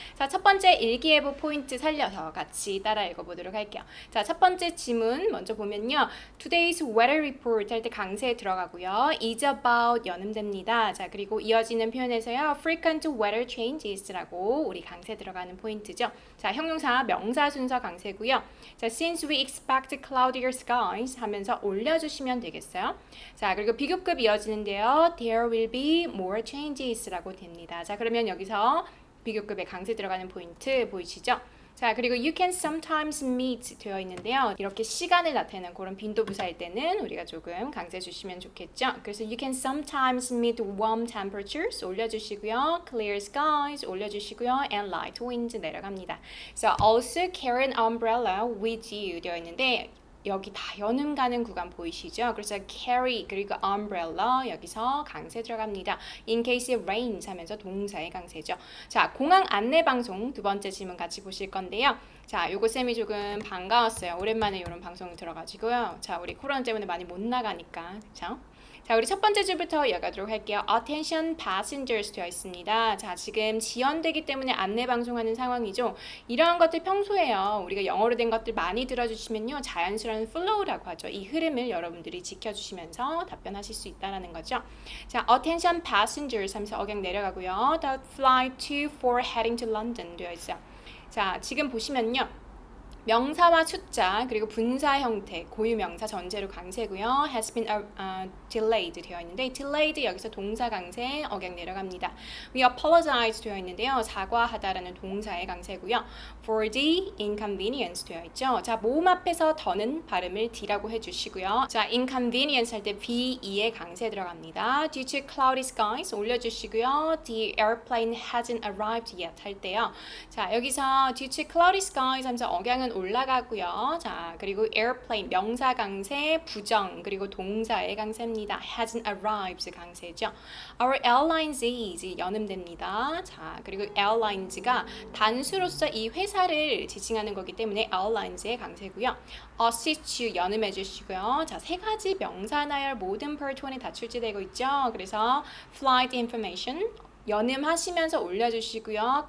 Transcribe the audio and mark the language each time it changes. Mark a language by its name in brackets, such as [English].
[Korean] 자, 첫 번째 일기예보 포인트 살려서 같이 따라 읽어보도록 할게요. 자, 첫 번째 지문 먼저 보면요, [English] Today's weather report [Korean] 할 때 강세에 들어가고요, [English] is about [Korean] 연음됩니다. 자, 그리고 이어지는 표현에서요 [English] frequent weather changes [Korean] 라고 우리 강세 들어가는 포인트죠. 자, 형용사 명사 순서 강세고요. [English] 자, since we expect cloudier skies [Korean] 하면서 올려주시면 되겠어요. 자, 그리고 비교급 이어지는데요. [English] There will be more changes [Korean] 라고 됩니다. 자, 그러면 여기서 비교급에 강세 들어가는 포인트 보이시죠? 자, 그리고 [English] you can sometimes meet [Korean] 되어 있는데요. 이렇게 시간을 나타내는 그런 빈도부사일 때는 우리가 조금 강세 주시면 좋겠죠. 그래서 [English] you can sometimes meet warm temperatures [Korean] 올려주시고요. [English] clear skies [Korean] 올려주시고요. [English] and light winds [Korean] 내려갑니다. [English] So also carry an umbrella with you [Korean] 되어 있는데 여기 다 연음 가는 구간 보이시죠? 그래서 carry 그리고 umbrella 여기서 강세 들어갑니다. [English] In case it rains [Korean] 하면서 동사의 강세죠. 자, 공항 안내 방송 두 번째 질문 같이 보실 건데요. 자, 요거 쌤이 조금 반가웠어요. 오랜만에 이런 방송이 들어가지고요. 자, 우리 코로나 때문에 많이 못 나가니까, 그렇죠? 자, 우리 첫 번째 줄부터 이어가도록 할게요. [English] Attention passengers [Korean] 되어 있습니다. 자, 지금 지연되기 때문에 안내 방송하는 상황이죠. 이러한 것들 평소에요, 우리가 영어로 된 것들 많이 들어주시면요, 자연스러운 flow라고 하죠. 이 흐름을 여러분들이 지켜주시면서 답변하실 수 있다는 거죠. 자, [English] Attention passengers [Korean] 하면서 억양 내려가고요. [English] The flight to for heading to London [Korean] 되어 있어요. 자, 지금 보시면요, 명사와 숫자 그리고 분사 형태 고유명사 전제로 강세고요. [English] has been delayed [Korean] 되어 있는데 delayed 여기서 동사 강세 억양 내려갑니다. [English] we apologize [Korean] 되어 있는데요. 사과하다라는 동사의 강세고요. [English] for the inconvenience [Korean] 되어 있죠. 자, 모음 앞에서 더는 발음을 D라고 해주시고요. 자, inconvenience 할 때 BE의 강세 들어갑니다. [English] due to cloudy skies [Korean] 올려주시고요. [English] the airplane hasn't arrived yet [Korean] 할 때요. 자, 여기서 due to cloudy skies 하면서 억양은 올라가고요. 자, 그리고 airplane 명사 강세 부정 그리고 동사의 강세입니다. [English] hasn't arrived [Korean] 강세죠. [English] Our airlines is [Korean] 연음됩니다. 자, 그리고 airlines가 단수로서 이 회사를 지칭하는 거기 때문에 airlines의 강세고요. [English] assist you [Korean] 연음해 주시고요. 자, 세 가지 명사 나열 모든 part 1에 다 출제되고 있죠. 그래서 [English] flight information [Korean] 연음하시면서 올려주시고요.